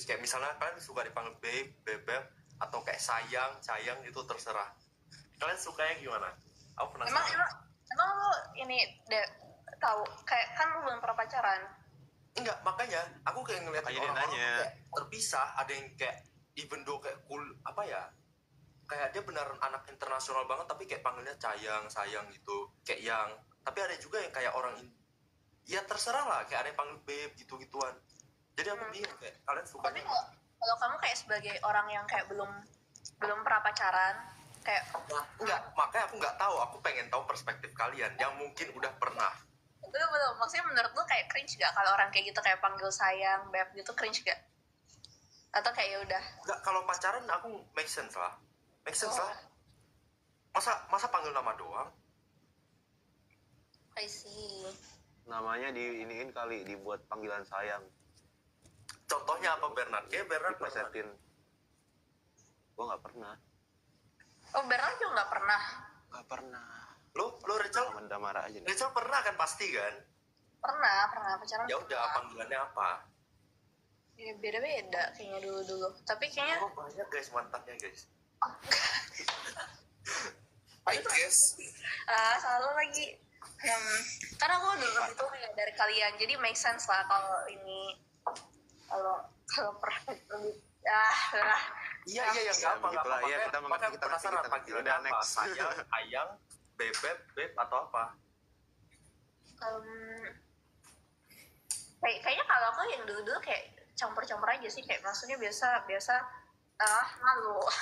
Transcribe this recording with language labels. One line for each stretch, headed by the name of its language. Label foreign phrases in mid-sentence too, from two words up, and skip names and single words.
Indonesian: Kayak misalnya kalian suka dipanggil babe, bebek, atau kayak sayang gitu, terserah. Kalian sukanya gimana? Aku penasaran. Emang lo ini tahu kayak kan lo belum pernah pacaran. Enggak, makanya aku kayak ngeliat Makanya dia orang-orang nanya. kayak terpisah, ada yang kayak
English: even though
Indonesian: kayak cool apa ya, kayak dia beneran anak internasional banget tapi kayak panggilnya sayang gitu, kayak yang, tapi ada juga yang kayak orang ya terserah lah, kayak ada yang panggil babe gitu-gituan. Jadi aku bingung kayak kalian Tapi sukanya kalau kamu kayak sebagai orang yang kayak belum pernah pacaran, kayak nah, enggak, makanya aku nggak tahu, aku pengen tahu perspektif kalian yang mungkin udah pernah. belum. Maksudnya menurut lo kayak cringe gak kalau orang kayak gitu kayak panggil sayang, beb gitu, cringe gak? Atau kayak ya udah? Enggak, kalau pacaran aku
English: make sense
Indonesian: lah. Oh. Masa panggil nama doang?
English: I see.
Indonesian: Namanya diiniin kali, dibuat panggilan sayang. Contohnya apa Bernard? Kayak Bernard pernah. Dipesetin. Gue nggak pernah. Oh, Bernard juga nggak pernah. Nggak pernah. Lo Rachel? Sama Damara aja nih. Rachel pernah kan pasti kan? Pernah pacaran. Ya udah, panggilannya apa? Ya, beda-beda kayaknya dulu. Tapi kayaknya Oh banyak guys mantannya guys.
English: I guess.
Indonesian: Selalu lagi. Karena aku udah lebih tua ya dari kalian, jadi
English: make sense
Indonesian: lah kalau ini kalau perfect lebih Iya yang gampang begitu lah. apa. Iya, kita Makanya aku penasaran kita panggilan udah apa? next. Sayang, ayang, bebek, beb atau apa? Kayaknya kalau aku yang dulu kayak campur-campur aja sih, kayak maksudnya biasa malu.